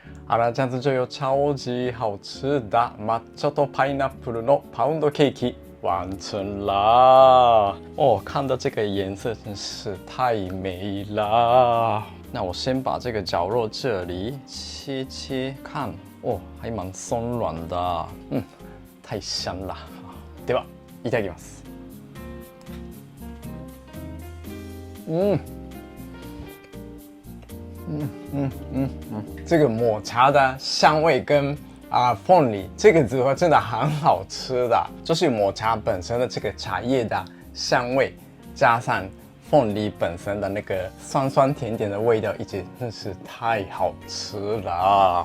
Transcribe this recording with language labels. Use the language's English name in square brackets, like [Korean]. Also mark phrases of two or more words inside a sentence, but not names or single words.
[Chinese] 好了，這樣子就有超級好吃的 [Japanese] 抹茶とパイナップルのパウンドケーキ [Chinese] 完成啦！哦，看到這個顏色真是太美啦！那我先把這個絞肉這裡切切看，哦，還蠻鬆軟的，太香了。 [Japanese] では、いただきます。 [Chinese] 這個抹茶的香味跟鳳梨這個組合真的很好吃的，就是抹茶本身的這個茶葉的香味，加上鳳梨本身的那個酸酸甜甜的味道，一起真是太好吃了。